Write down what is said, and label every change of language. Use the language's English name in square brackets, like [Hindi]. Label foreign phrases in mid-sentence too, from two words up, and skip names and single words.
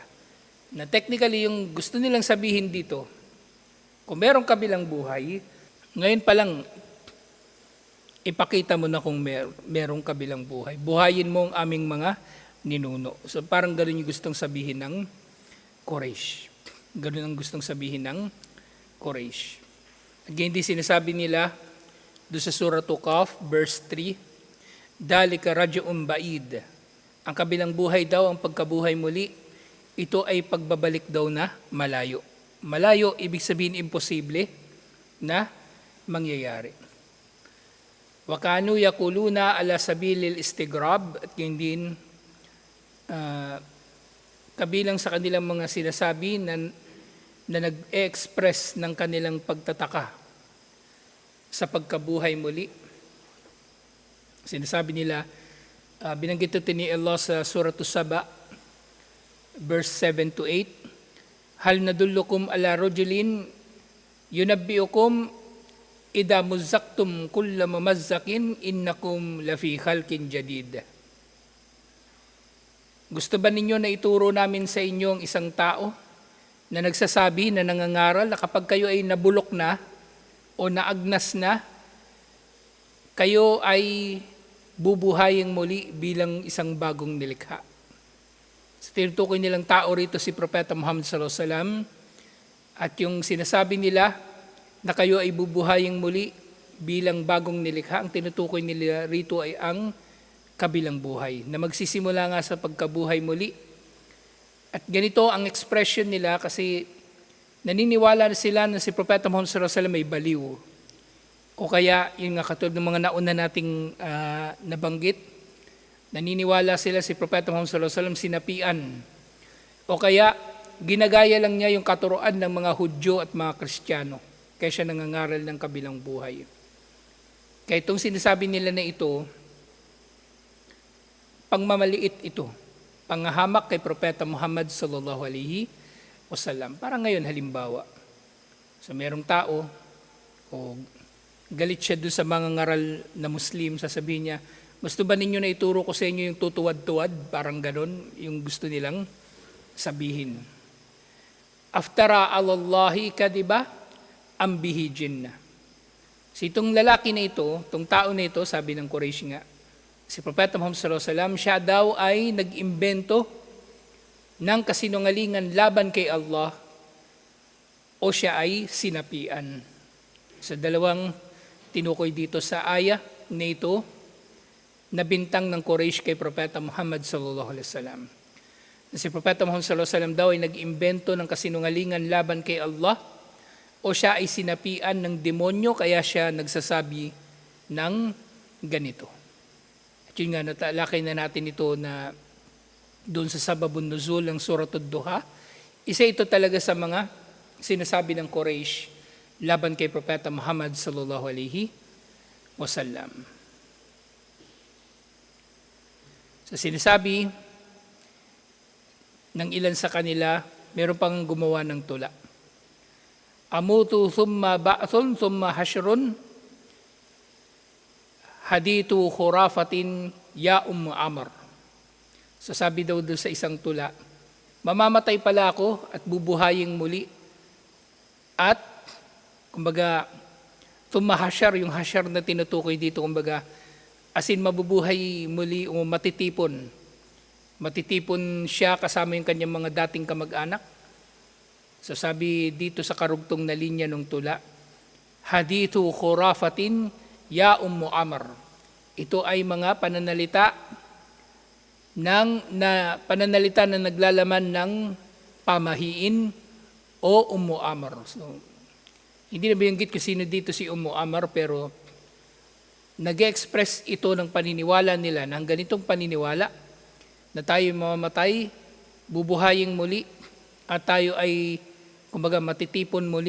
[Filipino] Na technically yung gusto nilang sabihin dito, kung merong kabilang buhay, ngayon pa lang ipakita mo na kung merong kabilang buhay. Buhayin mo ang aming mga ninuno. So parang gano'n yung gustong sabihin ng Quraysh. Ganun ang gustong sabihin ng Quraysh. At hindi sinasabi nila doon sa Surah Qaf, verse 3, [Arabic] ذلك رجع بعيد. [Filipino] Ang kabilang buhay daw, ang pagkabuhay muli, ito ay pagbabalik daw na malayo. Malayo, ibig sabihin imposible na mangyayari. [Arabic] وكانوا يقولون على سبيل الاستغراب, [Filipino] at yun din kabilang sa kanilang mga sinasabi na nag-express ng kanilang pagtataka sa pagkabuhay muli. Sinasabi nila, binanggit ito ni Allah sa Surah Saba, verse 7 to 8, [Arabic] هل ندلكم على رجل ينبئكم إذا مزقتم كل ممزق إنكم لفي خلق جديد. [Filipino] Gusto ba ninyo na ituro namin sa inyo ang isang tao na nagsasabi, na nangangaral, na kapag kayo ay nabulok na o naagnas na, kayo ay bubuhayin muli bilang isang bagong nilikha. So, tinutukoy nilang tao rito si Propeta Muhammad [Arabic] صلى الله عليه وسلم, [Filipino] at yung sinasabi nila na kayo ay bubuhayin muli bilang bagong nilikha, ang tinutukoy nila rito ay ang kabilang buhay, na magsisimula nga sa pagkabuhay muli. At ganito ang expression nila kasi naniniwala na sila na si Propeta Muhammad [Arabic] صلى الله عليه وسلم [Filipino] may baliw. O kaya, yun nga katulad ng mga nauna nating nabanggit, naniniwala sila si Propeta Muhammad [Arabic] صلى الله عليه وسلم [Filipino] sinapian. O kaya, ginagaya lang niya yung katuroan ng mga Hudyo at mga Kristiyano, kaya siya nangangaral ng kabilang buhay. Kaya itong sinasabi nila na ito, pangmamaliit ito, panghahamak kay Propeta Muhammad [Arabic] صلى الله عليه وسلم. [Filipino] Parang ngayon halimbawa, so merong tao, o galit siya doon sa mga ngaral na Muslim, sasabihin niya, gusto ba ninyo na ituro ko sa inyo yung tutuwad-tuwad? Parang ganon, yung gusto nilang sabihin. [Arabic] أفترى على الله كذبا أم به جنة. [Filipino] So itong lalaki na ito, itong tao na ito, sabi ng Quraysh nga, si Propeta Muhammad [Arabic] صلى الله عليه وسلم, [Filipino] siya daw ay nag-imbento ng kasinungalingan laban kay Allah o siya ay sinapian. Sa dalawang tinukoy dito sa aya na ito, na bintang ng Quraysh kay Propeta Muhammad [Arabic] صلى الله عليه وسلم. [Filipino] Si Propeta Muhammad [Arabic] صلى الله عليه وسلم [Filipino] daw ay nag-imbento ng kasinungalingan laban kay Allah o siya ay sinapian ng demonyo kaya siya nagsasabi ng ganito. Yun nga, natalakay na natin ito na doon sa [Arabic] سبب النزول [Filipino] ng Suratul Duha. Isa ito talaga sa mga sinasabi ng Quraysh laban kay Propeta Muhammad [Arabic] صلى الله عليه وسلم. [Filipino] So sinasabi ng ilan sa kanila, meron pang gumawa ng tula. [Arabic] أموت ثم بعث ثم حشر حديث خرافة يا عمرو. [Filipino] So sabi daw doon sa isang tula, mamamatay pala ako at bubuhayin muli. At, kumbaga, tumahashar, yung hashar na tinutukoy dito, kumbaga, asin mabubuhay muli o matitipon. Matitipon siya kasama yung kanyang mga dating kamag-anak. So sabi dito sa karugtong na linya ng tula, [Arabic] حديث خرافة يا عمرو. [Filipino] Ito ay mga pananalita na naglalaman ng pamahiin o Amr. So, hindi na binanggit ko sino dito si Amr, pero nag-express ito ng paniniwala nila, ng ganitong paniniwala na tayo mamamatay, bubuhayin muli, at tayo ay kumbaga matitipon muli.